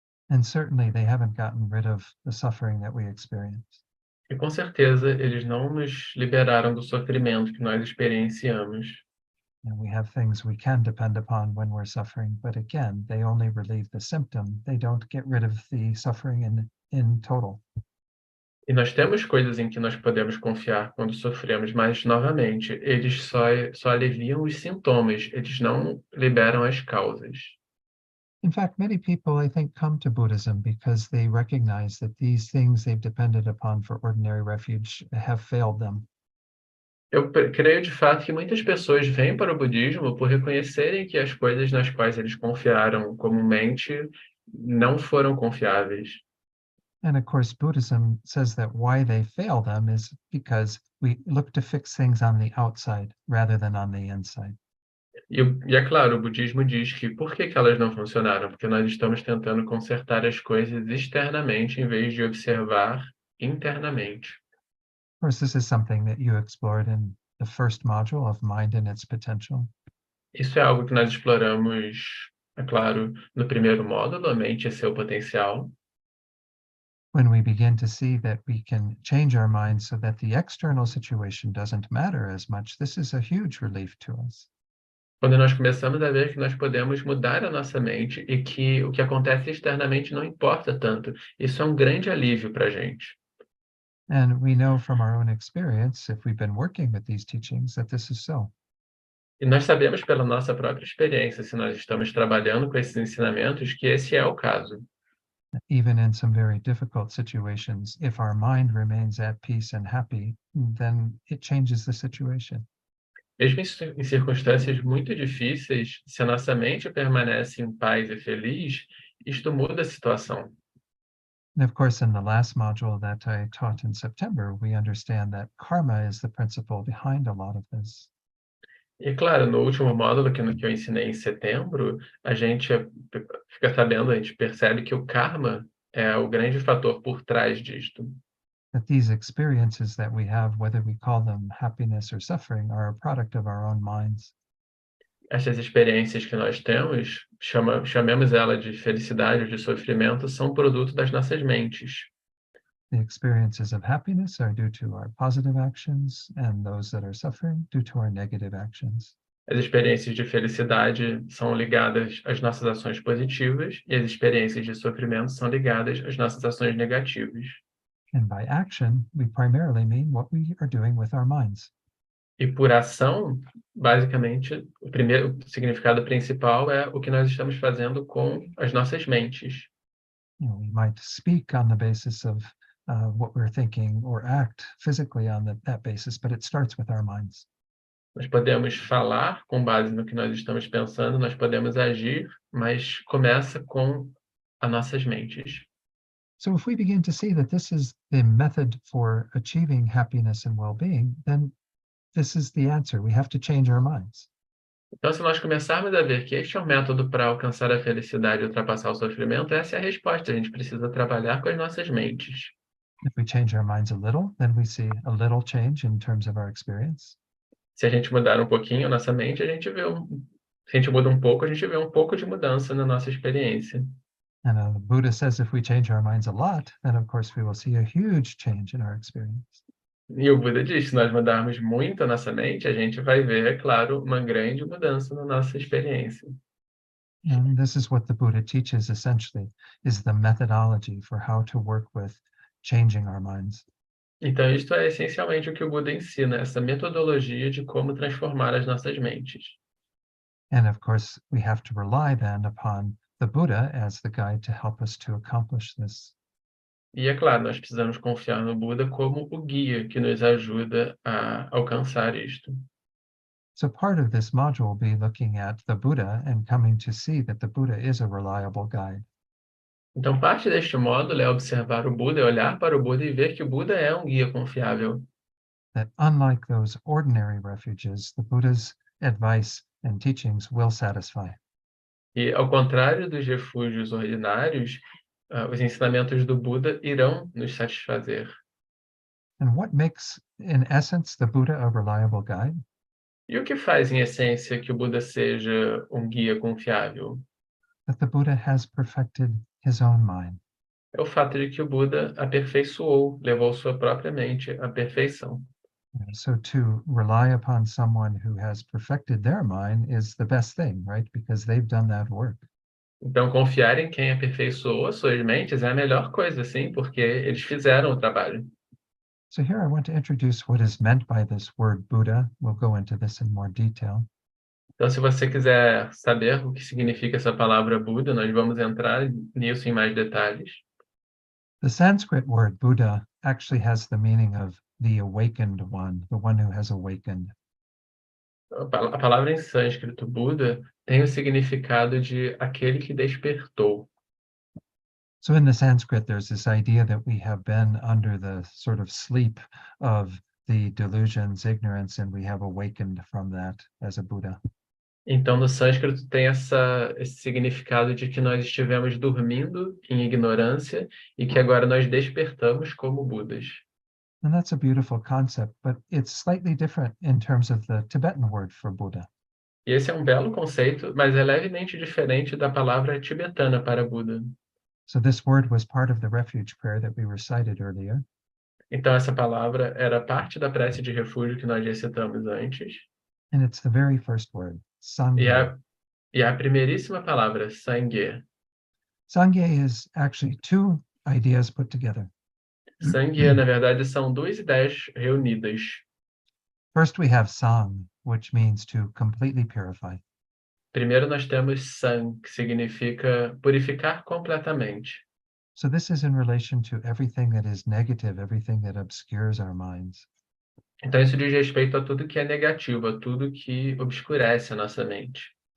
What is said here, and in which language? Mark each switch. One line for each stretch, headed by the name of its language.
English: And certainly they haven't gotten rid of the suffering that we experience.
Portuguese: E, com certeza, eles não nos liberaram do sofrimento que nós experienciamos.
English: And we have things we can depend upon when we're suffering, but again, they only relieve the symptom. They don't get rid of the suffering in total.
Portuguese: E nós temos coisas em que nós podemos confiar quando sofremos, mas, novamente, eles só aliviam os sintomas, eles não liberam as causas.
English: In fact, many people, I think, come to Buddhism because they recognize that these things they've depended upon for ordinary refuge have failed them.
Portuguese: Eu creio, de fato, que muitas pessoas vêm para o budismo por reconhecerem que as coisas nas quais eles confiaram comumente não foram confiáveis.
English: And of course, Buddhism says that why they fail them is because we look to fix things on the outside rather than on the inside.
Portuguese: E é claro, o budismo diz que por que elas não funcionaram? Porque nós estamos tentando consertar as coisas externamente em vez de observar internamente.
English: Of course, this is something that you explored in the first module of Mind and Its Potential.
Portuguese: Isso é algo que nós exploramos, é claro, no primeiro módulo, a mente e seu potencial.
English: When we begin to see that we can change our minds so that the external situation doesn't matter as much, this is a huge relief to us.
Portuguese: Quando nós começamos a ver que nós podemos mudar a nossa mente e que o que acontece externamente não importa tanto, isso é um grande alívio para a gente.
English: And we know from our own experience, if we've been working with these teachings, that this is so.
Portuguese: E nós sabemos pela nossa própria experiência, se nós estamos trabalhando com esses ensinamentos, que esse é o caso.
English: Even in some very difficult situations, if our mind remains at peace and happy, then it changes the situation.
Portuguese: Mesmo em circunstâncias muito difíceis, se a nossa mente permanece em paz e feliz, isto muda a situação.
English: And of course, in the last module that I taught in September, we understand that karma is the principle behind a lot of this.
Portuguese: E, claro, no último módulo que eu ensinei em setembro, a gente fica sabendo, a gente percebe que o karma é o grande fator por trás disto.
English: that these experiences that we have, whether we call them happiness or suffering, are a product of our own minds.
Portuguese: Essas experiências que nós temos, chamemos ela de felicidade ou de sofrimento, são produto das nossas mentes.
English: The experiences of happiness are due to our positive actions, and those that are suffering due to our negative actions.
Portuguese: As experiências de felicidade são ligadas às nossas ações positivas e as experiências de sofrimento são ligadas às nossas ações negativas.
English: And by action, we primarily mean what we are doing with our minds.
Portuguese: E por ação, basicamente, o significado principal é o que nós estamos fazendo com as nossas mentes.
English: You know, we might speak on the basis of what we're thinking or act physically on that basis, but it starts with our minds.
Portuguese: Nós podemos falar com base no que nós estamos pensando, nós podemos agir, mas começa com as nossas mentes.
English: So if we begin to see that this is the method for achieving happiness and well-being, then this is the answer. We have to change our minds.
Portuguese: Então, se nós começarmos a ver que este é um método para alcançar a felicidade e ultrapassar o sofrimento, essa é a resposta. A gente precisa trabalhar com as nossas mentes.
English: If we change our minds a little, then we see a little change in terms of our experience.
Portuguese: Se a gente mudar um pouquinho a nossa mente, a gente vê se a gente muda um pouco, a gente vê um pouco de mudança na nossa experiência.
English: And the Buddha says if we change our minds a lot, then of course we will see a huge change in our experience.
Portuguese: E o Buda diz que se nós mudarmos muito a nossa mente, a gente vai ver, é claro, uma grande mudança na nossa experiência.
English: And this is what the Buddha teaches essentially, is the methodology for how to work with changing our minds.
Portuguese: Então, isto é essencialmente o que o Buda ensina, essa metodologia de como transformar as nossas mentes.
English: And of course, we have to rely then upon the Buddha as the guide to help us to accomplish this.
Portuguese: E é claro, nós precisamos confiar no Buda como o guia que nos ajuda a alcançar isto.
English: So part of this module will be looking at the Buddha and coming to see that the Buddha is a reliable guide.
Portuguese: Então, parte deste módulo é observar o Buda, é olhar para o Buda e ver que o Buda é um guia confiável.
English: That unlike those ordinary refuges, the Buddha's advice and teachings will satisfy.
Portuguese: E, ao contrário dos refúgios ordinários, os ensinamentos do Buda irão nos satisfazer.
English: And what makes, in essence, the Buddha a reliable guide?
Portuguese: E o que faz, em essência, que o Buda seja um guia confiável?
English: That the Buddha has perfected his own mind.
Portuguese: É o fato de que o Buda aperfeiçoou, levou sua própria mente à perfeição.
English: So to rely upon someone who has perfected their mind is the best thing, right? Because they've done that work.
Portuguese: Então, confiar em quem aperfeiçoou as suas mentes é a melhor coisa, sim, porque eles fizeram o trabalho.
English: So here I want to introduce what is meant by this word Buddha. We'll go into this in more detail.
Portuguese: Então, se você quiser saber o que significa essa palavra Buda, nós vamos entrar nisso em mais detalhes.
English: The Sanskrit word Buddha actually has the meaning of the awakened one, the one who has awakened.
Portuguese: A palavra em sânscrito Buda tem o significado de aquele que despertou.
English: So in the Sanskrit, there's this idea that we have been under the sort of sleep of the delusions, ignorance, and we have awakened from that as a Buddha.
Portuguese: Então, no sânscrito tem esse significado de que nós estivemos dormindo em ignorância e que agora nós despertamos como Budas.
English: And that's a beautiful concept, but it's slightly different in terms of the Tibetan word for Buddha.
Portuguese: E esse é um belo conceito, mas é levemente diferente da palavra tibetana para Buda.
English: So this word was part of the refuge prayer that we recited earlier.
Portuguese: Então, essa palavra era parte da prece de refúgio que nós recitamos antes.
English: And it's the very first word, Sangye.
Portuguese: E a primeiríssima palavra, Sangye.
English: Sangye is actually two ideas put together.
Portuguese: Sangye, na verdade, são duas ideias reunidas.
English: First, we have Sang, which means to completely purify.
Portuguese: Primeiro nós temos Sang, que significa purificar completamente.
English: So this is in relation to everything that is negative, everything that obscures our minds.
Portuguese: Então isso diz respeito a tudo que é negativo, a tudo que obscurece a nossa mente.